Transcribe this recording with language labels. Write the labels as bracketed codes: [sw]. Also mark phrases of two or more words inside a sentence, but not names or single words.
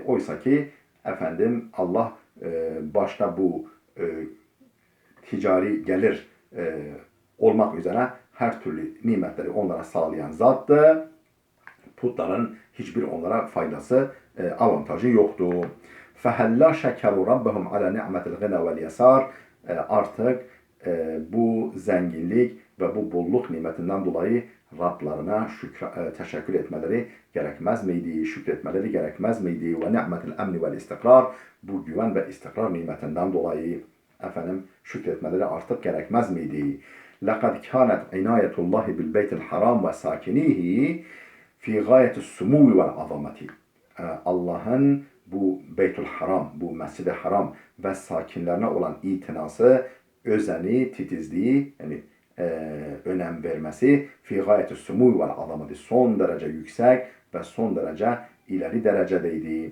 [tr] Oysa ki Allah başta bu ticari gelir olmak üzere her türlü nimetleri onlara sağlayan zattı. Putların hiçbir onlara faydası, avantajı yoktu. [ar] فَهَلَّا شَكَرُوا رَبَّهُمْ عَلَى نِعْمَةِ الْغِنَى وَالْيَسَارِ. [tr] Artık bu zenginlik ve bu bolluk nimetinden dolayı Rablarına teşekkür etmeleri gerekmez miydi? Şükretmeleri gerekmez miydi? [ar] ونعمة الأمن والاستقرار. [tr] Bu güven ve istikrar nimetinden dolayı şükretmeleri artık gerekmez miydi? [ar] لَقَدْ كَانَتْ عِنَايَةُ اللّٰهِ بِالْبَيْتِ الْحَرَامِ وَسَاكِنِيهِ في غاية السمو والعظمة. [tr] Allah'ın bu Beytül Haram, bu Mescid-i Haram ve sakinlerine olan itinası, özeni, titizliği, yani önem vermesi [ar] في غاية السمو والعظمة, [tr] son derece yüksek ve son derece ileri derecedeydi.